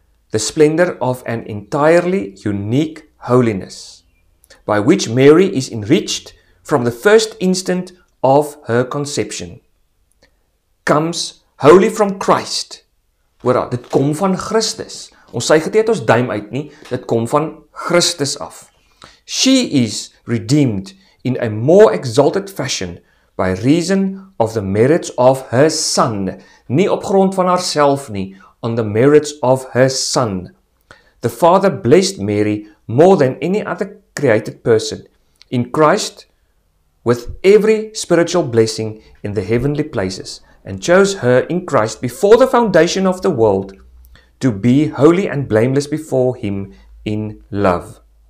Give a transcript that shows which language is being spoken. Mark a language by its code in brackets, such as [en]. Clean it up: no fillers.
[en] The splendor of an entirely unique holiness, by which Mary is enriched from the first instant of her conception, comes wholly from Christ. [af] Hoor, dit kom van Christus. Ons sê het ons duim uit nie, dit kom van Christus af. [en] She is redeemed in a more exalted fashion by reason of the merits of her Son. [af] Nie op grond van haarself nie, [en] on the merits of her Son. The Father blessed Mary more than any other created person in Christ with every spiritual blessing in the heavenly places, and chose her in Christ before the foundation of the world to be holy and blameless before him in love.